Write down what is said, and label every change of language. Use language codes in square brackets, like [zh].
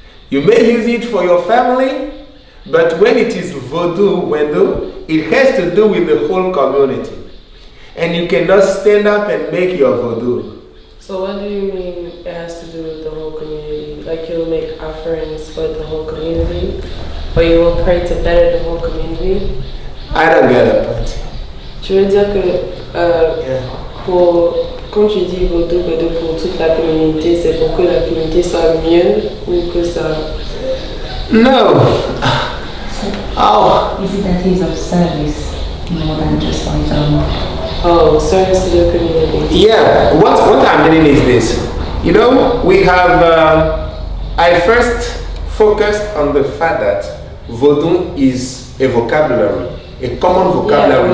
[en] You may use it for your family, but when it is Voodoo window, it has to do with the whole community. And you cannot stand up and make your Voodoo. So what do you mean it has to do with the whole community? Like you'll make offerings for the whole community? Or you will pray to better the whole community? I don't get it, but... [fr] Tu veux dire que quand tu dis Voodoo pour toute la communauté, c'est pour que la communauté soit mieux ou que ça... [en] No. Oh, Is it that he's of service more than just for his own? Oh, service to the community. yeah. What I'm meaning is this. You know, we have. I first focused on the fact that Voodoo is a vocabulary, a common vocabulary